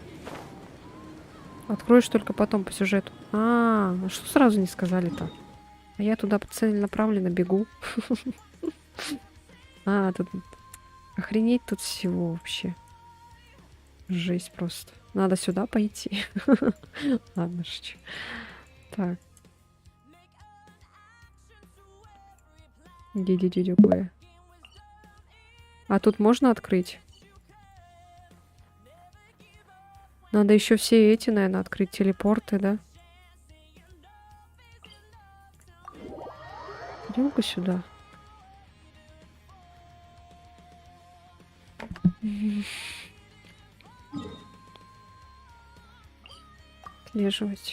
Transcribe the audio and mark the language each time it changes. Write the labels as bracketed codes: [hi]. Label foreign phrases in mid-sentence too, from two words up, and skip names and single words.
[ru] Откроешь только потом по сюжету. А что сразу не сказали-то? А я туда целенаправленно бегу. А, тут... Охренеть тут всего вообще. Жесть просто. Надо сюда пойти. Ладно, шучу. Так. Ди-ди-ди-ди-ди. А тут можно открыть? Надо еще все эти, наверное, открыть. Телепорты, да? Пойдем-ка сюда. Отслеживать.